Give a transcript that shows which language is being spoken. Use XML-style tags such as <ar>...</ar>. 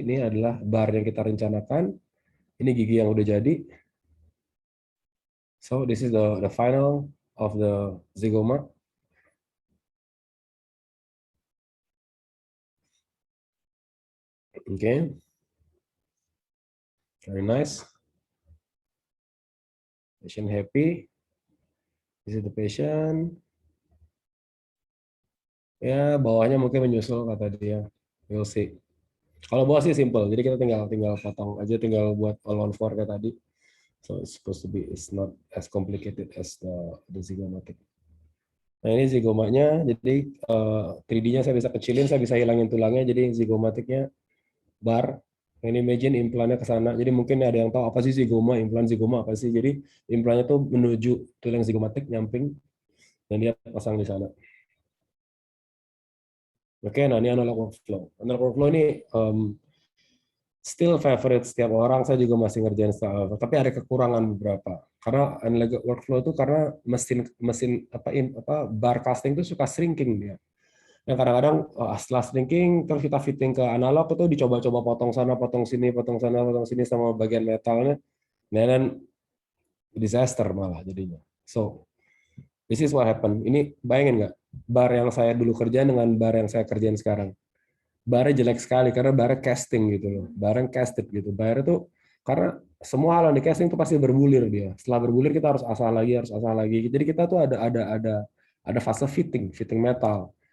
<id>Ini adalah bar yang kita rencanakan. Ini gigi yang udah jadi.</id> <en>So this is the final of the zygoma. Okay. Very nice. Patient happy. This is the patient.</en> <id>Ya, bawahnya mungkin menyusul kata dia.</id> <en>We'll see.</en> <id>Kalau bawah sih simple, jadi kita tinggal potong aja, tinggal buat all on 4 kayak tadi.</id> <en>So it's supposed to be, it's not as complicated as the zygomatic.</en> <id>Nah ini zygomanya, jadi 3D-nya saya bisa kecilin, saya bisa hilangin tulangnya, jadi zygomatiknya bar. Nah, ini imagine implannya ke sana, jadi mungkin ada yang tahu apa sih zygoma, implan zygoma apa sih. Jadi implannya tuh menuju tulang zygomatik, nyamping, dan dia pasang di sana. Oke, nah ini analog workflow. Analog workflow ini</id> <en>still favorite</en> <id>setiap orang. Saya juga masih ngerjain style, tapi ada kekurangan beberapa. Karena analog workflow itu karena mesin bar casting itu suka shrinking dia. Yang kadang-kadang setelah shrinking terus kita fitting ke analog itu dicoba-coba potong sana, potong sini, potong sana, potong sini sama bagian metalnya, dan disaster malah jadinya.</id> <en>So this is what happened.</en> <id>Ini bayangin nggak bar yang saya dulu kerjain dengan bar yang saya kerjain sekarang? Barnya jelek sekali karena barnya casting gitu loh, barnya casted gitu. Barnya tuh karena semua hal yang di casting itu pasti berbulir dia. Setelah berbulir kita harus asah lagi. Jadi kita tuh ada fase fitting metal.</id>